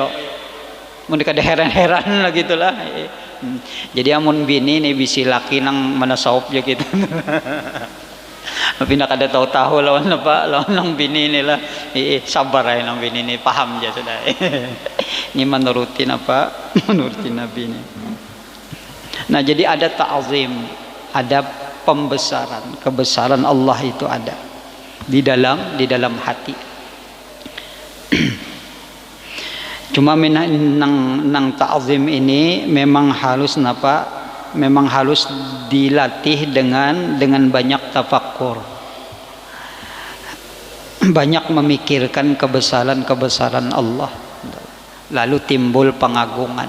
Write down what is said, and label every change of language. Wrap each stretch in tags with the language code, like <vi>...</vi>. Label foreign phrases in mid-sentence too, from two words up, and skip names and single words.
<bjn>Mun kada heran-heran lah gitulah. Jadi amun bini nih bisi laki nang manasaup ya gitu. Tapi nak ada tahu-tahu lawan apa, lawan nang bini ni lah. Sabar aja nang bini ni, paham je sudah. Ini menurutin apa? Menurutin Nabi ni. Nah, jadi ada ta'zim,</bjn> <id>ada pembesaran, kebesaran Allah itu ada di dalam hati.</id> <bjn>Cuma nang ta'zim ini memang harus napa?</bjn> <id>Memang harus dilatih dengan banyak tafakkur, banyak memikirkan kebesaran Allah, lalu timbul pengagungan.</id>